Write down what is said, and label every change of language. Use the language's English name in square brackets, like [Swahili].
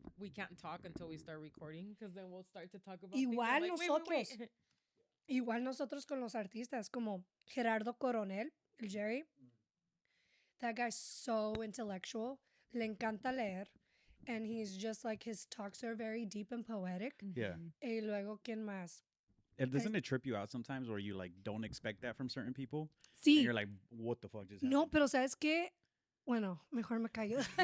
[English] we can't talk until we start recording because then we'll start to talk about [Spanish] Igual [English] things. [Spanish] nosotros. Igual nosotros con los artistas, como Gerardo Coronel, el Jerry. [English] That guy's so intellectual. [Spanish] Le encanta leer. [English] And he's just like, his talks are very deep and poetic. Yeah. [Spanish] Y luego, ¿quién más? [English] Doesn't it trip you out sometimes where you like don't expect that from certain people? [Spanish] Sí. [English] And you're like, what the fuck just happened? [Spanish] No, pero ¿sabes qué? Bueno, mejor me callo.